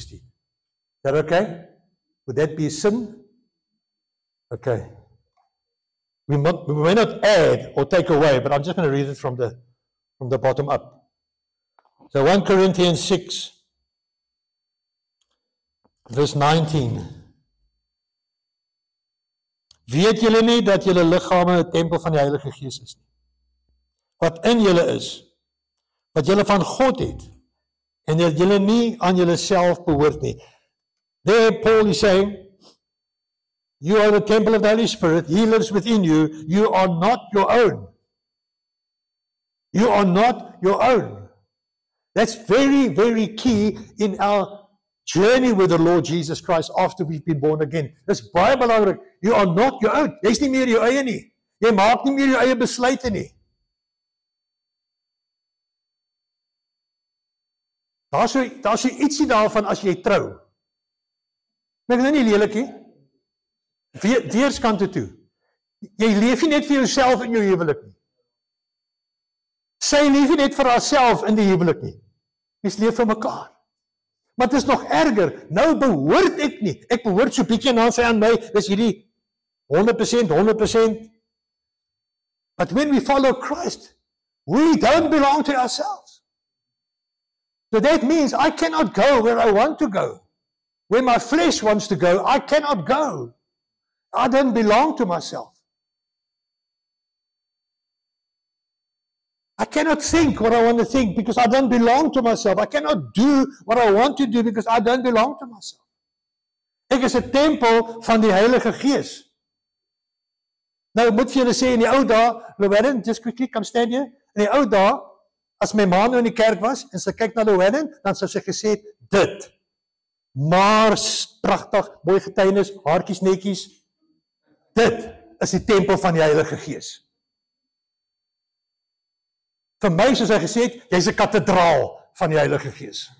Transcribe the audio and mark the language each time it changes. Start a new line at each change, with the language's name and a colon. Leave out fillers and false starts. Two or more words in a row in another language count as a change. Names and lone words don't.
English: Is that okay? Would that be sin? Okay. We may not add or take away, but I'm just going to read it from the bottom up. So 1 Corinthians 6, verse 19.
Afrikaans: Weet julle nie dat julle liggame 'n tempel van die Heilige Gees is nie? Wat in julle is, wat julle van God het, en dat julle nie aan julleself behoort nie.
English: There Paul is saying, you are the temple of the Holy Spirit, He lives within you, you are not your own. You are not your own. That's very, very key in our journey with the Lord Jesus Christ after we've been born again.
Afrikaans: Dis baie belangrik.
English: You are not your own.
Afrikaans: Jy's nie meer jou eie nie. Jy maak nie meer jou eie besluite nie. Daar's so ietsie daarvan as jy trou. Ek is nie lelik nie. Weerskante toe. Jy leef nie net vir jouself in jou huwelik nie. Sy leef nie net vir haarself in die huwelik nie. Mens leef vir mekaar. Maar dit is nog erger. Nou behoort ek nie. Ek behoort so bietjie en dan sê aan my, dis hierdie 100%.
English: But when we follow Christ, we don't belong to ourselves. So that means I cannot go where I want to go. Where my flesh wants to go, I cannot go. I don't belong to myself. I cannot think what I want to think because I don't belong to myself. I cannot do what I want to do because I don't belong to myself.
Afrikaans: Ek is 'n tempel van die Heilige Gees. Nou moet vir julle sê in die ou dae, Llewellyn,
English: just quickly come stand here.
Afrikaans: In die ou dae, as my ma nou in die kerk was en sy kyk na Llewellyn, dan sou sy gesê dit. Maar pragtig, mooi getuienis, haartjies netjies. Dit is die tempel van die Heilige Gees. Vir my, soos hy gesê het, jy's 'n kathedraal van die Heilige Gees.